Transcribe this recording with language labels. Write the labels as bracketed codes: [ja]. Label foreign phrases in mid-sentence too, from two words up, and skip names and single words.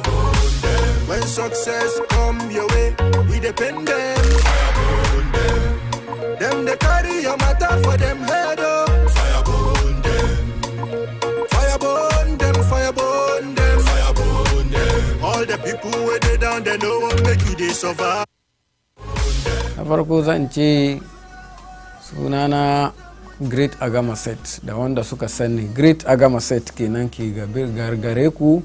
[pcm] burn them when success come your way we depend them fire burn them they carry your matter for them head up fire burn them fire burn them fire burn them fire burn them all the people where they down they no one make you they survive [ha] farko zan ce sunana Great Agama Set da wanda suka sani Great Agama Set kenan ke gare ku